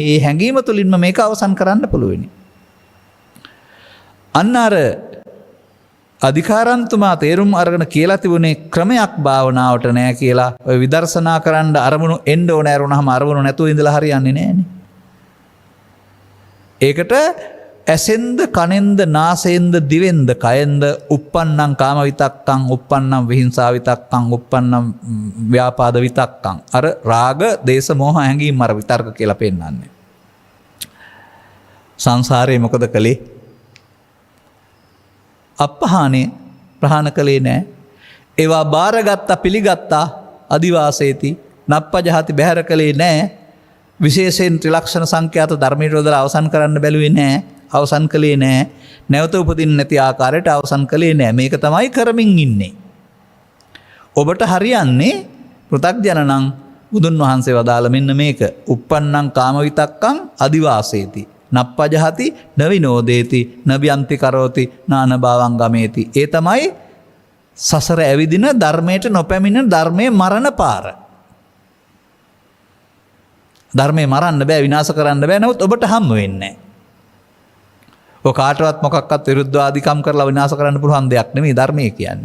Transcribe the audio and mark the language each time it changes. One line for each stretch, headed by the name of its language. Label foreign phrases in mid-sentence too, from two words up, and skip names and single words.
Sinhala: ඒ හැඟීම තුළින්ම මේක අවසන් කරන්න පුළුවනි. අන්න අර අධිකාරන්තුමා තේරුම් අරගෙන කියලා තිබුණේ ක්‍රමයක් භාවනාවට නෑ කියලා. ඔය විදර්ශනා කරන්න අරමුණු එන්න ඕන ඇරුණාම අරමුණු නැතුව ඉඳලා හරියන්නේ නෑනේ. ඒකට ඇසෙන්ද, කනෙන්ද, නාසයෙන්ද, දිවෙන්ද, කයෙන්ද
Pali: uppannam කාම විතක්කං, uppannam විහිංසා විතක්කං, uppannam ව්‍යාපාද විතක්කං.
Sinhala: අර රාග, දේශ, මෝහ හැඟීම් අර විතර්ක කියලා පෙන්නන්නේ. සංසාරේ මොකද කළේ? අපහානේ ප්‍රහාණ කළේ නෑ. ඒවා බාරගත්තා, පිළිගත්තා,
Pali: අදිවාසේති, නප්පජහති
Sinhala: බැහැර කළේ නෑ. විශේෂයෙන් ත්‍රිලක්ෂණ සංඛ්‍යාත ධර්මයට යොදලා අවසන් කරන්න බැලුවේ නෑ. අවසන් කළේ නෑ. නැවත උපදින්න නැති ආකාරයට අවසන් කළේ නෑ. මේක තමයි කරමින් ඉන්නේ. ඔබට හරියන්නේ පෘථග්ජන නම් බුදුන් වහන්සේ වදාළ මෙන්න මේක.
Pali: uppannam කාම විතක්කං අදිවාසේති, නප්පජහති නවිනෝදේති, නබ්‍යන්ති කරෝති, නානභාවං ගමේති.
Sinhala: ඒ තමයි සසර ඇවිදින, ධර්මයට නොපැමිණෙන, ධර්මයේ මරණ පාර. ධර්මයේ මරන්න බෑ, විනාශ කරන්න බෑ. නමුත් ඔබට හම්බ වෙන්නේ නෑ. ඔය කාටවත් මොකක්වත් විරුද්ධවාදීකම් කරලා විනාශ කරන්න පුළුවන් දෙයක් නෙමෙයි ධර්මයේ කියන්නේ.